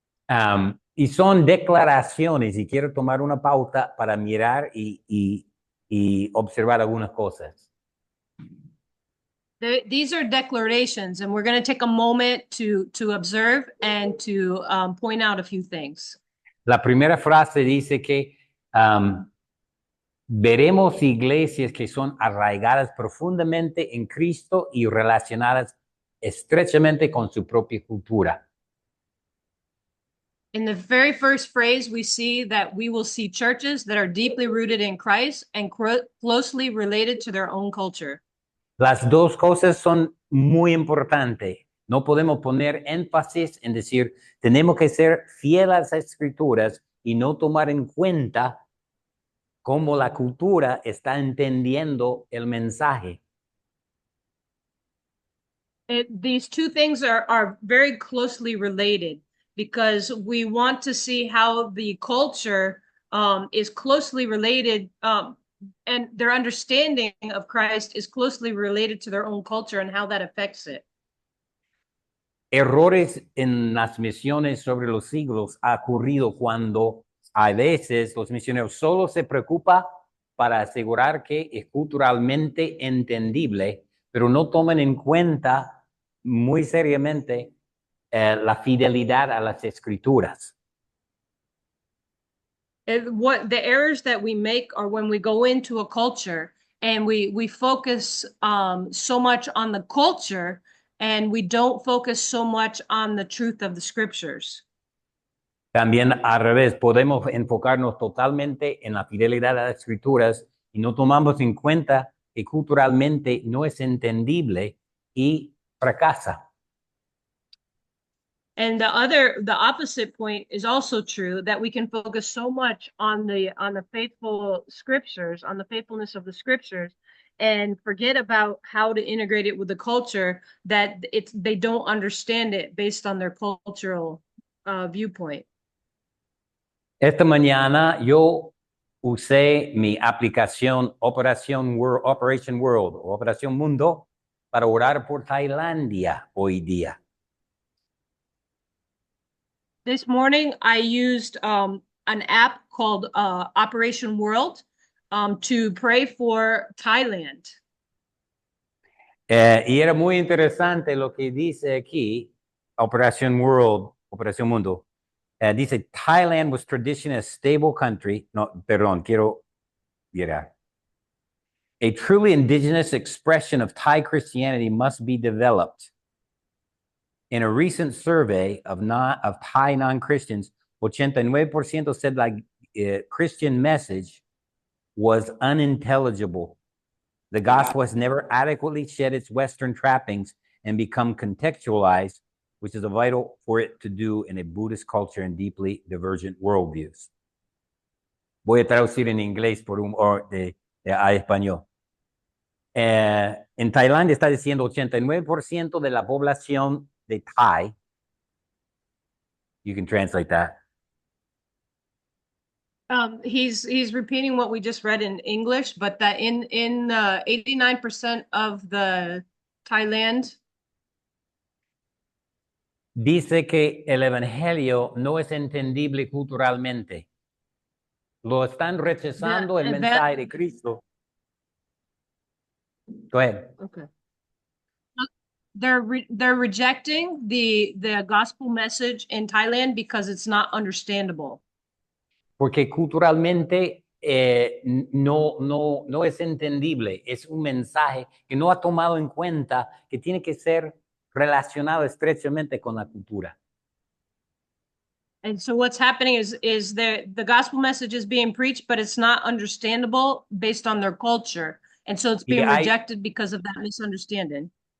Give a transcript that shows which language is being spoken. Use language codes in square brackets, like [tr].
[es] Y son declaraciones y quiero tomar una pauta para mirar y observar algunas cosas. [en] These are declarations, and we're going to take a moment to observe and to point out a few things. [es] La primera frase dice que veremos iglesias que son arraigadas profundamente en Cristo y relacionadas estrechamente con su propia cultura. [en] In the very first phrase, we see that we will see churches that are deeply rooted in Christ and closely related to their own culture. [es] Las dos cosas son muy importantes. No podemos poner énfasis en decir, tenemos que ser fieles a las escrituras y no tomar en cuenta cómo la cultura está entendiendo el mensaje. [en] These two things are very closely related because we want to see how the culture is closely related and their understanding of Christ is closely related to their own culture and how that affects it. [es] Errores en las misiones sobre los siglos ha ocurrido cuando a veces los misioneros solo se preocupan para asegurar que es culturalmente entendible, pero no toman en cuenta muy seriamente la fidelidad a las escrituras. [en] What the errors that we make are when we go into a culture and we focus so much on the culture and we don't focus so much on the truth of the scriptures. [es] También al revés, podemos enfocarnos totalmente en la fidelidad a las escrituras y no tomamos en cuenta que culturalmente no es entendible y fracasa. [en] And the opposite point is also true, that we can focus so much on the faithful scriptures, on the faithfulness of the scriptures, and forget about how to integrate it with the culture, that they don't understand it based on their cultural viewpoint. [es] Esta mañana yo usé mi aplicación Operation World o Operación Mundo para orar por Tailandia hoy día. [en] This morning, I used an app called Operation World to pray for Thailand. [es] Y era muy interesante lo que dice aquí, Operación World, Operación Mundo. Dice, [en] Thailand was traditionally a stable country. [es] No, perdón, quiero mirar. [en] A truly indigenous expression of Thai Christianity must be developed. In a recent survey of Thai non-Christians, 89% said the Christian message was unintelligible. The gospel has never adequately shed its Western trappings and become contextualized, which is vital for it to do in a Buddhist culture and deeply divergent worldviews. [es] Voy a traducir en inglés a español. En Tailandia está diciendo 89% de la población de Thai. [en] You can translate that. He's repeating what we just read in English, but that in 89% of the Thailand. [es] Dice que el evangelio no es entendible culturalmente. Lo están rechazando el mensaje de Cristo. [en] Go ahead. Okay. They're rejecting the gospel message in Thailand because it's not understandable. [es] Porque culturalmente no es entendible. Es un mensaje que no ha tomado en cuenta que tiene que ser relacionado estrechamente con la cultura. [en] And so what's happening is the gospel message is being preached, but it's not understandable based on their culture. And so it's being rejected because of that misunderstanding.